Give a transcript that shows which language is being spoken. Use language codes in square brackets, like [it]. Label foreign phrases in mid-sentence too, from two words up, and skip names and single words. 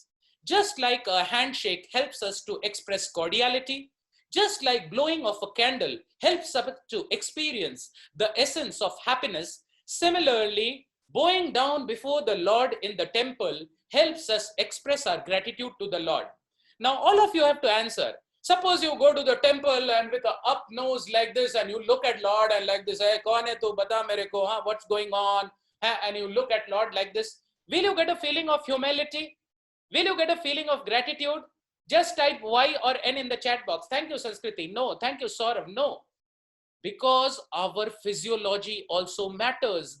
[en] Just like a handshake helps us to express cordiality, just like blowing of a candle helps us to experience the essence of happiness, similarly, bowing down before the Lord in the temple helps us express our gratitude to the Lord. Now, all of you have to answer. Suppose you go to the temple and with an up nose like this, and you look at Lord and like this, [hi] हे, कौन है तू, बता मेरे को, [en] what's going on? And you look at Lord like this. Will you get a feeling of humility? Will you get a feeling of gratitude? Just type Y or N in the chat box. Thank you, Sanskriti. No. Thank you, Saurav. No. Because our physiology also matters.